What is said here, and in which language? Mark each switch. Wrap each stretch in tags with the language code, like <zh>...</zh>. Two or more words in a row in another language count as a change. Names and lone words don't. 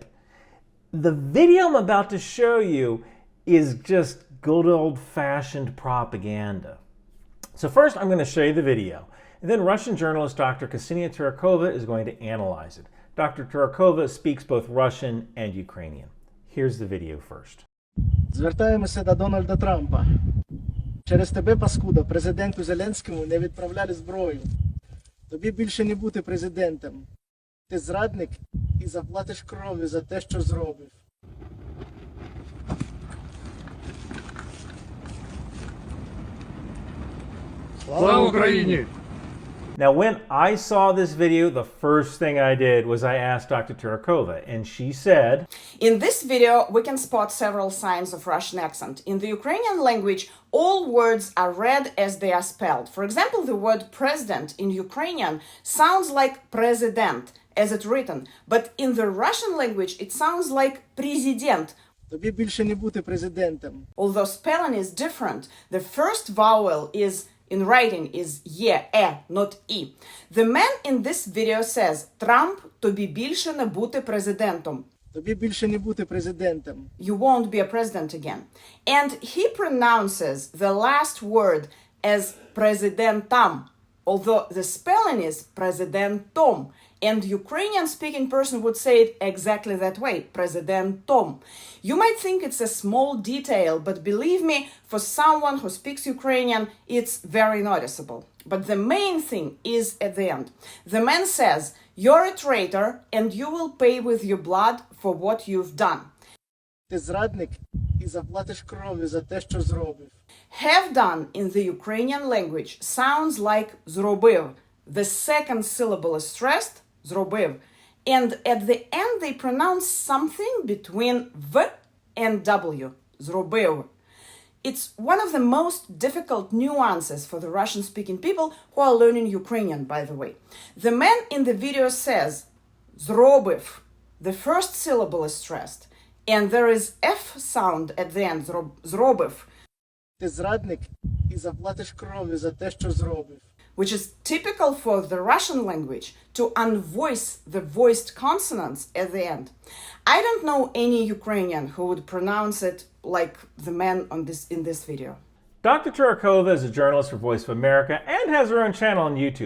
<en>The video I'm about to show you is just good old-fashioned propaganda. So first I'm going to show you the video, and then Russian journalist Dr. Ksenia Turkova is going to analyze it. Dr. Turkova speaks both Russian and Ukrainian. Here's the video first.</en> <uk>Звертаємося до Дональда Трампа. Через тебе, паскуда, президенту Зеленському не відправляли зброю. Тобі більше не бути президентом. Ти зрадник і заплатиш кров'ю за те, що зробив. Слава Україні!</uk> <en>Now, when I saw this video, the first thing I did was I asked Dr. Turkova, and she said, in this video, we can spot several signs of Russian accent. In the Ukrainian language, all words are read as they are spelled. For example, the word president in Ukrainian sounds like president, as it's written, but in the Russian language, it sounds like президент.</en> <uk>Тобі більше не бути президентом.</uk> <en>Although spelling is different, the first vowel in writing is not e. The man in this video says, Trump,</en> <uk>тобі більше не бути президентом. Тобі більше не бути президентом.</uk> <en>You won't be a president again. And he pronounces the last word as prezidentam, although the spelling is prezidentom. And Ukrainian-speaking person would say it exactly that way, prezidentom. You might think it's a small detail, but believe me, for someone who speaks Ukrainian, it's very noticeable. But the main thing is at the end. The man says, you're a traitor, and you will pay with your blood for what you've done.</en> <uk>Ти зрадник і заплатиш кров'ю за те, що зробив.</uk> <en>Have done in the Ukrainian language sounds like зробив. The second syllable is stressed, зробив. And at the end they pronounce something between V and W, зробив. It's one of the most difficult nuances for the Russian-speaking people who are learning Ukrainian, by the way. The man in the video says, зробив. The first syllable is stressed. And there is F sound at the end,</en> <uk>зробив. Ти зрадник і заплатиш кров'ю за те, що зробив.</uk> <en>Which is typical for the Russian language, to unvoice the voiced consonants at the end. I don't know any Ukrainian who would pronounce it like the man in this video. Dr. Turkova is a journalist for Voice of America and has her own channel on YouTube.</en>